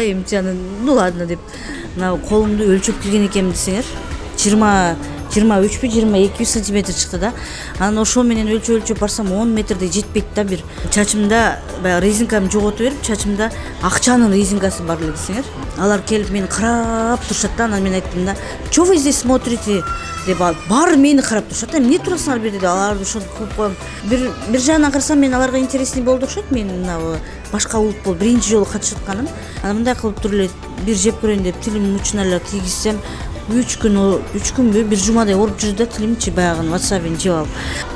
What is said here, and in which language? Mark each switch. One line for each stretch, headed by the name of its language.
Kyrgyz: Эмчи анан ну ладно деп мына колумду өлчөп кирген экенмин десеңер. 23 22 сантиметр чыкты да. Анан ошо менен өлчөп барсам 10 метрдей жетпейт да. Бир чачымда баягы резинкамды жоготуп берип, чачымда акчанын резинкасы бар эле десеңер. Алар келип мени карап турушат да.
Russian: Анан мен айттым да, "Чё вы здесь смотрите?"
Kyrgyz: деп баары мени карап турушат. Эмне турасыңар бу жерде деп аларды ошентип кылып коем. Бир жагынан карасам мен аларга интересный болду окшойт. Мен мына башка улут болуп биринчи жолу катышып атканым. Анан мындай кылып туруп эле бир жеп көрөйүн деп тилимдин учуна эле кийгизсем, 3 күнбү бир жумадай ооруп жүрдү да, тилимчи баягы WhatsApp-ын жеп алып.